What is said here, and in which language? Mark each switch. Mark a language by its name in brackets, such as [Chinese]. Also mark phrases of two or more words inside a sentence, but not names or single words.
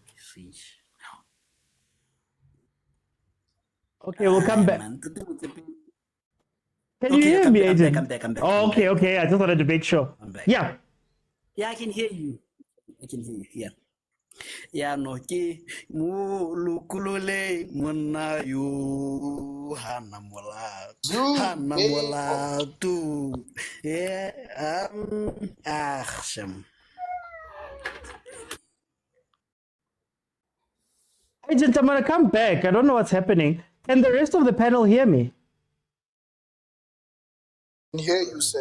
[English] Okay, we'll come back. Man, Tate Motsepe- Can you Okay, hear I'm me, back, I'm Agent? back, I'm back, I'm back, Oh, I'm okay, back. okay. I just wanted to make sure. I'm back. Yeah. Yeah, I can hear you. I can hear you. Yeah. Yeah, no, ke mo lukulole mona yo hana mola tu. Yeah, sham. Agent, I'm going to come back. I don't know what's happening. Can the rest of the panel hear me? Can hear you, sir.